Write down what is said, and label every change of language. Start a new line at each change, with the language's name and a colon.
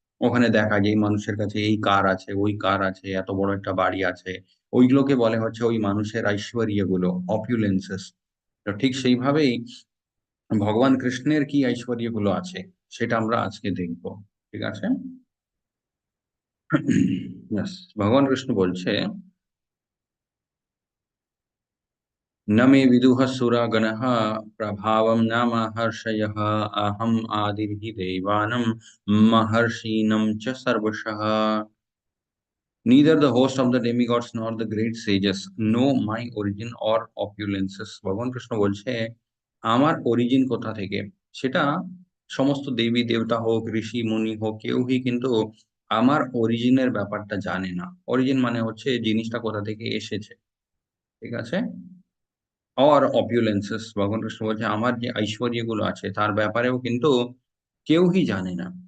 Bangla: ওখানে দেখা যায় এই মানুষের কাছে এই কার আছে, ওই কার আছে, এত বড় একটা বাড়ি আছে। ওইগুলোকে বলে হচ্ছে ওই মানুষের ঐশ্বর্য গুলো, অপিউলেন্সেস। তো ঠিক সেইভাবেই ভগবান কৃষ্ণের কি ঐশ্বর্য গুলো আছে সেটা আমরা আজকে দেখবো। ঠিক আছে।
Sanskrit: Yes,
Bangla: ভগবান কৃষ্ণ বলছে,
Sanskrit: न मे विदुः सुरगणः प्रभावं न महर्षयः अहम् आदिर्हि देवानं महर्षीणं च सर्वशः।
English: Neither the host of the demigods nor the great sages know my origin or opulences.
Bangla: ভগবান কৃষ্ণ বলছে আমার অরিজিন কোথা থেকে সেটা সমস্ত দেবী দেবতা হোক, ঋষি মুনি হোক, কেউই কিন্তু আমার অরিজিনের ব্যাপারটা জানে না। অরিজিন মানে হচ্ছে জিনিসটা কোথা থেকে এসেছে, ঠিক আছে। অর অপিউলেন্সেস, ভগবান কৃষ্ণ বলছে আমার যে ঐশ্বর্য গুলো আছে তার ব্যাপারেও কিন্তু কেউই জানে না।